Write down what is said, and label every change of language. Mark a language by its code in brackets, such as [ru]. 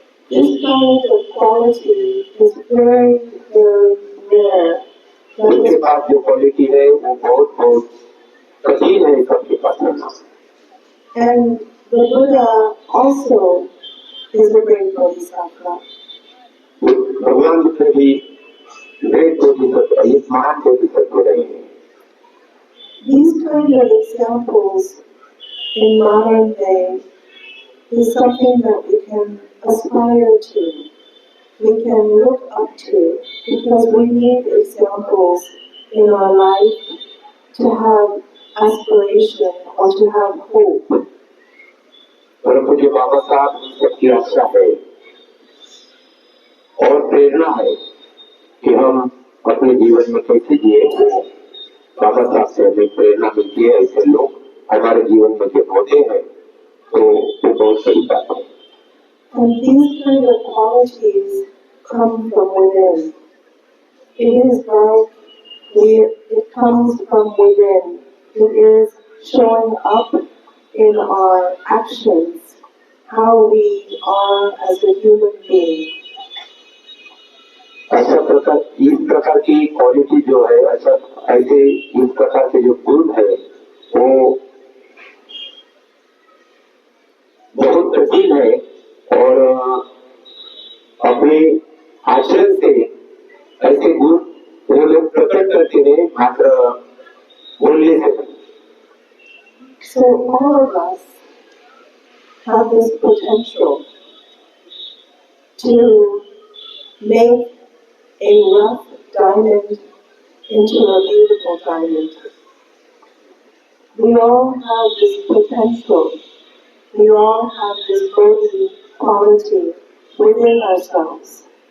[en] This kind of quality is very, very rare. [hi] उनके पास जो quality है वो बहुत बहुत कठिन है सबके पास रहना। [en] And the Buddha also is a great bodhisattva. [hi] भगवान बुद्ध भी ग्रेट बोधिसत्व, ये महान बोधिसत्व रहे हैं। [en] These kind of examples in modern day is something that we can aspire to, we can look up to, because we need examples in our life to have aspiration or to have hope. [hi] परंतु जो बाबा साहब सबकी आशा है और प्रेरणा है कि हम अपने जीवन में कैसे जिए, वो बाबा साहब से हमें प्रेरणा मिलती है। ऐसे लोग हमारे जीवन में जब होते हैं तो वो बहुत सही बात है। [en] And these kind of qualities come from within. It is like it comes from within. It is showing up in our actions, how we are as a human being. [hi] इस प्रकार की क्वालिटी जो है, ऐसे इस प्रकार के जो गुण है, वो बहुत कठिन है और अपने आचरण से ऐसे गुण वो लोग प्रकट करते हैं, मात्र बोलने से। [en] So all of us have this potential to make a rough diamond into a beautiful diamond. We all have this potential. We all have this Bodhi quality within ourselves.